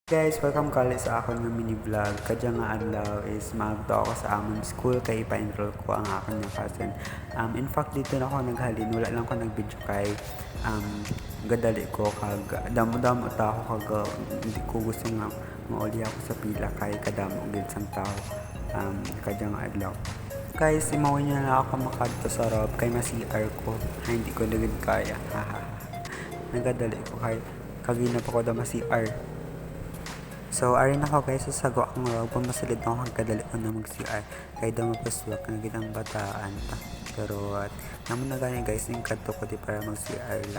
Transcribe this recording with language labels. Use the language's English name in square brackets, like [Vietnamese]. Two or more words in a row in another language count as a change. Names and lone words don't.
[Hiligaynon] Guys, welcome kali sa akong nga mini vlog. Kadya nga adlaw is maagto ako sa among school kay ipa-enroll ko ang akong nga cousin. [English] In fact [Hiligaynon] dito na ako naghalin, wala lang ko nag-video kay gadali ko kag damo-damo ta ako kag [Filipino] hindi ko gusto [Hiligaynon] nga mauli ako sa pila kay kadamo gid sang tao. Kadya nga adlaw. Guys, imawin niya na ako makadto sa rob kay ma-CR ko. [Filipino] Ay, hindi ko na kaya. Haha. [Hiligaynon] Nagadali ko kay kagina pa ko da ma-CR. So, arin ako guys, sasago akong rob, pumasalid na ako kadali ko na mag-CR. Kaya daw mapaswak na ginang bataan ta. Pero, naman na gani guys, yung kadto ko di para mag-CR lang.